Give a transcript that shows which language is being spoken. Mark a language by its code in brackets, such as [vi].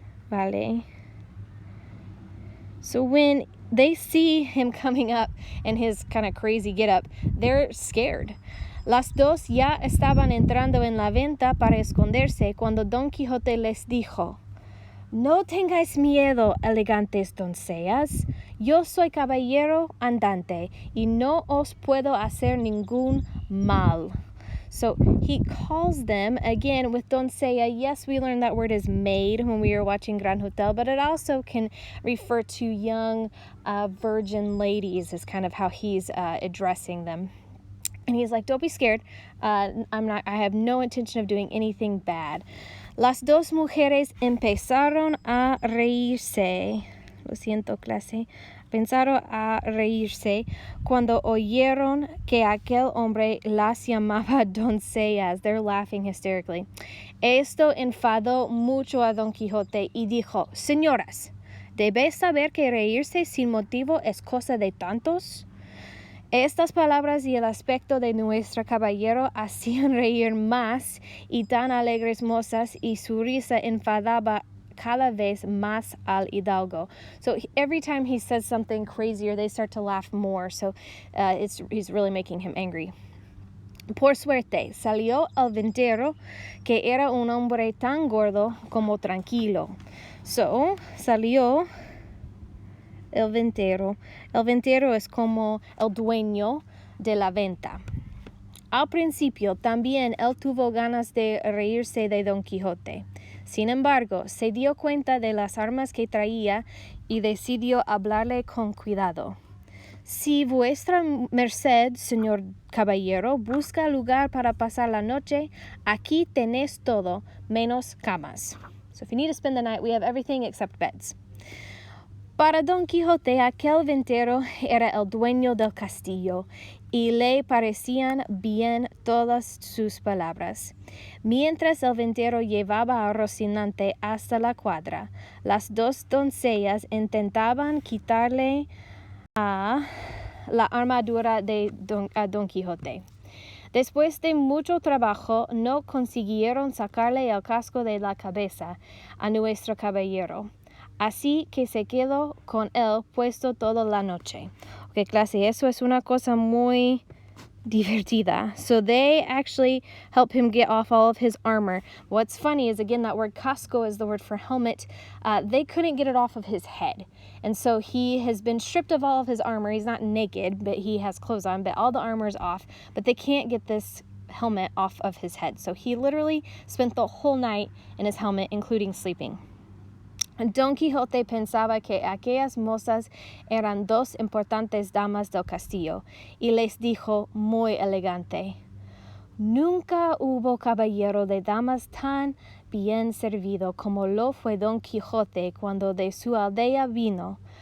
[es] Vale. [en] So when they see him coming up in his kind of crazy get-up, they're scared. [es] Las dos ya estaban entrando en la venta para esconderse cuando Don Quijote les dijo: No tengáis miedo, elegantes doncellas. Yo soy caballero andante y no os puedo hacer ningún mal. [en] So he calls them, again, with doncella. Yes, we learned that word is maid when we were watching Gran Hotel, but it also can refer to young virgin ladies is kind of how he's addressing them. And he's like, don't be scared. I have no intention of doing anything bad. [es] Las dos mujeres empezaron a reírse. Lo siento, clase. Pensaron a reírse cuando oyeron que aquel hombre las llamaba doncellas. [en] They're laughing hysterically. [es] Esto enfadó mucho a Don Quijote y dijo: Señoras, ¿debéis saber que reírse sin motivo es cosa de tontos? Estas palabras y el aspecto de nuestro caballero hacían reír más y tan alegres mozas, y su risa enfadaba cada vez más al hidalgo. [en] So every time he says something crazier, they start to laugh more. So he's really making him angry. [es] Por suerte, salió el ventero, que era un hombre tan gordo como tranquilo. So salió el ventero. El ventero es como el dueño de la venta. Al principio también él tuvo ganas de reírse de Don Quijote. Sin embargo, se dio cuenta de las armas que traía y decidió hablarle con cuidado. Si vuestra merced, señor caballero, busca lugar para pasar la noche, aquí tenéis todo, menos camas. [en] So if you need to spend the night, we have everything except beds. [es] Para Don Quijote, aquel ventero era el dueño del castillo, y le parecían bien todas sus palabras. Mientras el ventero llevaba a Rocinante hasta la cuadra, las dos doncellas intentaban quitarle la armadura a Don Quijote. Después de mucho trabajo, no consiguieron sacarle el casco de la cabeza a nuestro caballero. Así que se quedó con él puesto toda la noche. Okay, clase, eso es una cosa muy divertida. [en] So they actually help him get off all of his armor. What's funny is, again, that word casco is the word for helmet. They couldn't get it off of his head. And so he has been stripped of all of his armor. He's not naked, but he has clothes on, but all the armor is off. But they can't get this helmet off of his head. So he literally spent the whole night in his helmet, including sleeping. [es] Don Quijote pensaba que aquellas mozas eran dos importantes damas del castillo, y les dijo muy elegante: Nunca hubo caballero de damas tan bien servido como lo fue Don Quijote cuando de su aldea vino.